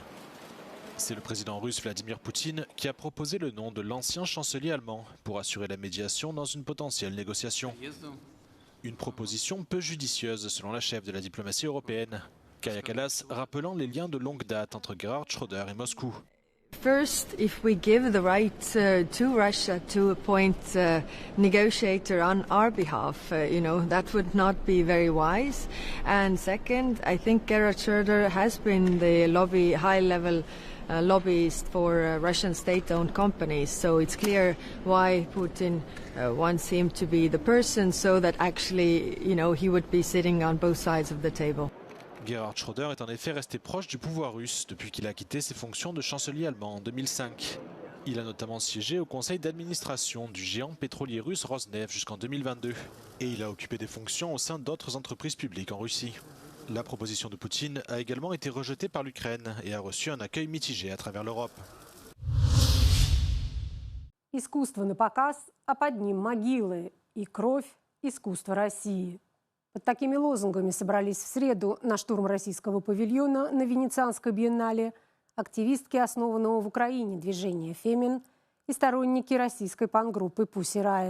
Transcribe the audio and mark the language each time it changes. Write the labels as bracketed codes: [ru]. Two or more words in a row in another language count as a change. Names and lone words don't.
[fr] C'est le président russe Vladimir Poutine qui a proposé le nom de l'ancien chancelier allemand pour assurer la médiation dans une potentielle négociation. Une proposition peu judicieuse selon la chef de la diplomatie européenne. Kaja Kallas rappelant les liens de longue date entre Gerhard Schröder et Moscou. [en] First, if we give the right to Russia to appoint a negotiator on our behalf, that would not be very wise. And second, I think Gerhard Schröder has been the high-level lobbyist for Russian state-owned companies. So it's clear why Putin wants him to be the person, so that actually, he would be sitting on both sides of the table. [fr] Gerhard Schröder est en effet resté proche du pouvoir russe depuis qu'il a quitté ses fonctions de chancelier allemand en 2005. Il a notamment siégé au conseil d'administration du géant pétrolier russe Rosneft jusqu'en 2022. Et il a occupé des fonctions au sein d'autres entreprises publiques en Russie. La proposition de Poutine a également été rejetée par l'Ukraine et a reçu un accueil mitigé à travers l'Europe. [ru] Искусство на показ, а под ним могилы и кровь искусства России. Под такими лозунгами собрались в среду на штурм российского павильона на Венецианской биеннале активистки основанного в Украине движения «Фемин» и сторонники российской панк-группы «Pussy Riot».